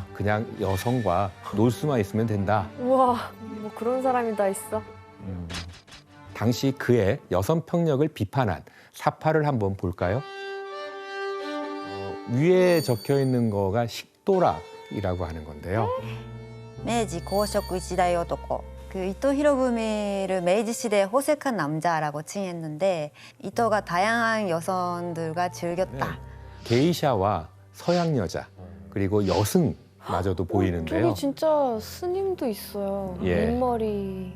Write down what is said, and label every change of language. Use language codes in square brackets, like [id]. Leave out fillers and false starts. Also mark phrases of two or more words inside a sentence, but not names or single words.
[ko] 그냥 여성과 놀 수만 있으면 된다. 우와, 뭐 그런 사람이 다 있어. 당시 그의 여성 폭력을 비판한 사파를 한번 볼까요? 위에 적혀 있는 거가 식도락이라고 하는 건데요. 明治公職一代男. 그 이토 히로부미를 메이지 시대의 호색한 남자라고 칭했는데 이토가 다양한 여성들과 즐겼다. 게이샤와 서양 여자 그리고 여승마저도 보이는데요. 저기 진짜 스님도 있어요. 예. 민머리.